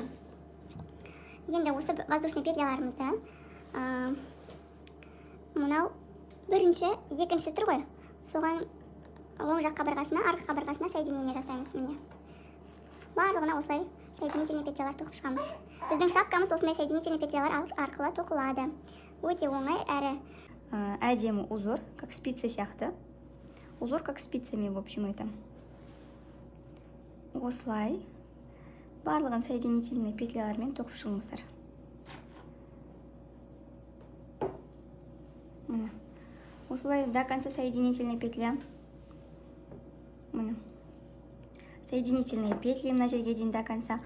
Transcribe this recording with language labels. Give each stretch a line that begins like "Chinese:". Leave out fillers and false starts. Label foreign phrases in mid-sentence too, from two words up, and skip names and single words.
Kazakh: Енді осы воздушный петляларымызда мынау бірінші, екіншісі тұр ғой. Соған оң жақ қабырғасына, арғы қабырғасына соединение жасаймыз. Міне. Барлығына осылай
Russian: соединительный петлялар
Kazakh: тоқып шығамыз. Біздің шапкамыз осындай
Russian: соединительный петлялар
Kazakh: арқылы тоқылады. Өте оңай әрі әдемі узор,
Russian: как спицы сияқты. Узор как спицами, в общем, это.
Kazakh: Осылай барлығын соединительный петлялармен тоқып шығыңыздар. Міне.
Russian: Осылай до конца соединительный петля.
Kazakh: Міне.
Russian: Соединительные петли
Kazakh: мына жерге дейін
Russian: до конца.